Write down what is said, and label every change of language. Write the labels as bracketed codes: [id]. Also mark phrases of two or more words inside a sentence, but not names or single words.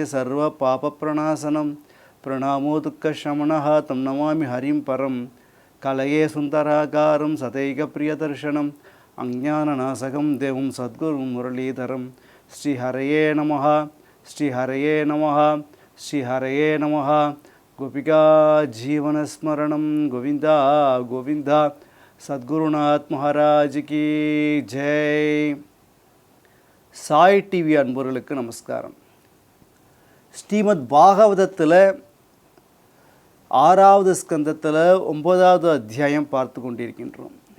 [sa] सर्व पाप प्रणाशनं प्रणमो दुःख शमनः तं नमामि हरिं परं कलये सुन्दराकारं सतैग प्रियदर्शनं अज्ञान नाशकं देवं सद्गुरुं मुरलीधरं श्री हरये नमः श्री हरये नमः श्री हरये नमः गोपिका जीवन स्मरणं गोविन्द गोविन्द [ta] சத்குருநாத் மகாராஜுக்கு ஜெய். சாய் டிவி அன்பர்களுக்கு நமஸ்காரம். ஸ்ரீமத் பாகவதத்தில் 6வது ஸ்கந்தத்தில் 9வது அத்தியாயம் பார்த்து கொண்டிருக்கின்றோம்.